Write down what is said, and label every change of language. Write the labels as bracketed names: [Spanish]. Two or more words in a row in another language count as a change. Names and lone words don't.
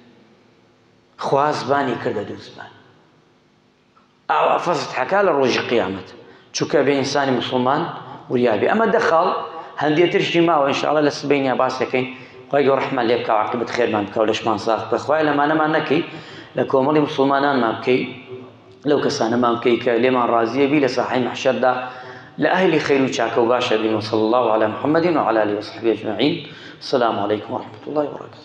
[Central Kurdish] خوا زبانی کردە دوو زبان ئاوا فەزت حەکا لە ڕۆژی قیامەت چونکە بێ ئینسانی موسڵمان وریابێ ئەمە دەخەڵ هەندێک ترشی ماوە ئینشاءڵڵا لە سبەینیا باس دەکەین خوای گەورە ڕەحمەت لێ بکە عاقبەت خێرمان بکە و لەشمان ساغ بکە خوای لەمانەمان نەکەی لە کۆمەڵی موسڵمانانمان بکەی لەو کەسانەمان بکەی کە لێمان ڕازیە بی لە ساحەی مەحشەردا لە ئەهلی خەیر و چاکە و باشە بین [Arabic] وصلی الله علی محمد وعلى آله وصحبه أجمعين السلام عليكم ورحمة الله وبركاته